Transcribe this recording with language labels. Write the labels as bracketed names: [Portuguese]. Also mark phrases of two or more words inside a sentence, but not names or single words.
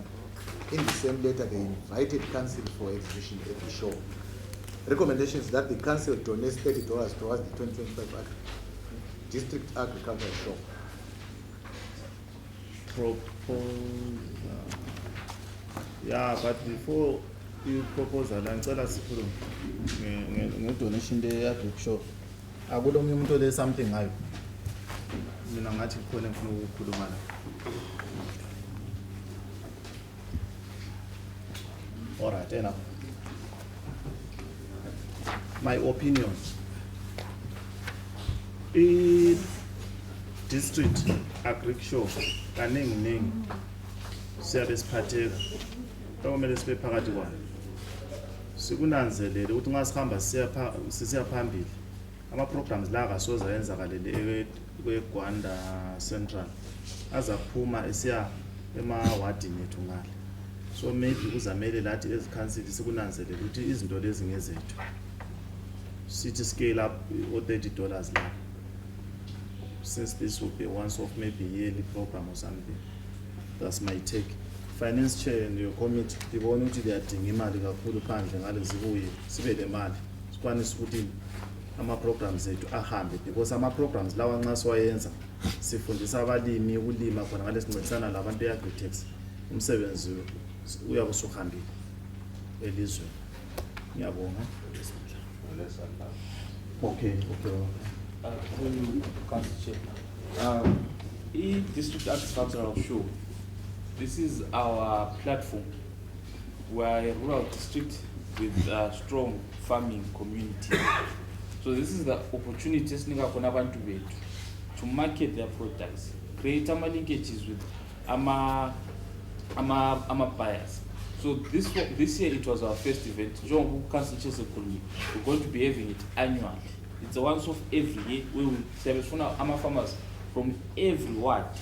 [English] In the same letter, they invited Council for exhibition at the show. Recommendations that the Council donates $30 towards the 2025 District Agriculture Show. Yeah, but before you propose [North Ndebele] ngicela sikhulume nge-donation le-agric show. Akulo omunye umuntu ole something ngayo. Mina ngathi khona ngifuna ukukhuluma la. [English] All right, enough. My opinion. [North Ndebele] District agric show kaningi siyabe siphatheka okumele sibe phakathi kwayo sikunanzelele ukuthi nxa sihamba sisiya phambili ama-programs la akasoze ayenzakalele kweGwanda Central azaphuma esiya emawadini ethu ngale, so maybe kuzamele lathi ezikhansili sikunanzelele ukuthi izinto lezi ngezethu sithi [English] scale up [North Ndebele] $30 la, [English] since this will be once off maybe yearly program or something. That's my take. Finance chair and your committee [North Ndebele] ndibona ukuthi liyadinga imali kakhulu phandle ngale zibuye sibe le mali sikwanise ukuthi ama-programs ethu ahambe, because ama-programs lawa nxa siwayenza sifundisa abalimi ukulima khona ngale sincedisana labantu e-agritex, umsebenzi uyabe usuhambile elizweni. Ngiyabonga. Okay. [English] District Agricultural Show, this is our platform. We are a rural district with a strong farming community. So this is the opportunity [North Ndebele] esinika khona abantu bethu [English] to market their products, create linkages with ama buyers. So this year it was our first event. John Council Chesekhulumi. We're going to be having it annually. It's a once off every year. We will service ama farmers from every ward.